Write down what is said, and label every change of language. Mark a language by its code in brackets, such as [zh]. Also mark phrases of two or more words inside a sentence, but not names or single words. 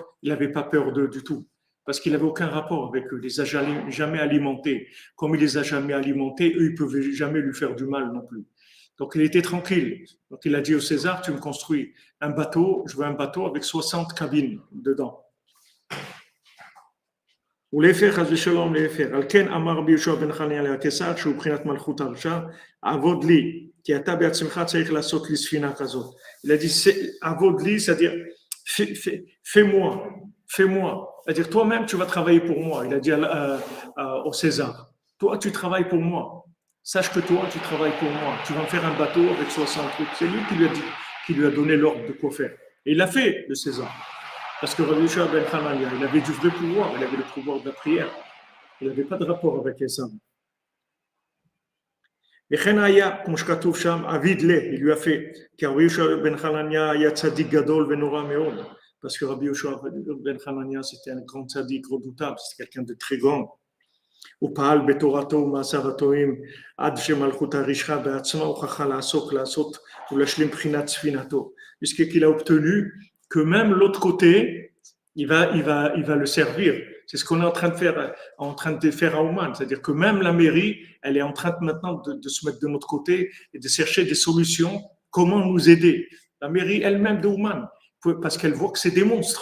[fr] Il n'avait pas peur d'eux du tout. Parce qu'il n'avait aucun rapport avec eux. Il les a jamais alimentés. Comme il les a jamais alimentés, eux, ils ne pouvaient jamais lui faire du mal non plus. Donc, il était tranquille. Donc, il a dit au César, tu me construis un bateau, je veux un bateau avec 60 cabines dedans. [he] ולהפך, חס ושלום להפך. על כן אמר רבי יהושע בן חנניה לקיסר, שהוא מבחינת מלכות הרשע, עבוד לי, כי אתה בעצמך צריך לעשות לי ספינה כזאת. [fr] Il a dit, [he] עבוד לי, [fr] c'est-à-dire, fais-moi. C'est-à-dire, toi-même, tu vas travailler pour moi. Il a dit au César, toi, tu travailles pour moi. Sache que toi, tu travailles pour moi. Tu vas me faire un bateau avec 60 trucs. C'est lui qui lui a donné l'ordre de quoi faire. Et il l'a fait, le César. Parce que Rabbi Yehoshua ben Hanania, il avait du vrai pouvoir. Il avait le pouvoir de la prière. Il n'avait pas de rapport avec les hommes. [he] וכן היה, כמו שכתוב שם, אביד לה, [fr] il lui a fait, [he] כי רבי יהושע בן חנניה היה צדיק גדול ונורא מאוד. [fr] Parce que Rabbi Yehoshua ben Hanania, c'était un grand tzaddik redoutable, c'était quelqu'un de très grand. [he] הוא פעל בתורתו ומעשיו הטובים עד שמלכות הרשעה בעצמה הוכחה לעשות ולהשלים בחינת ספינתו. [fr] Puisqu'il a obtenu que même l'autre côté, il va le servir. C'est ce qu'on est en train de faire à Ouman. C'est-à-dire que même la mairie, elle est en train maintenant de se mettre de notre côté et de chercher des solutions, comment nous aider. La mairie elle-même de Ouman, parce qu'elle voit que c'est des monstres.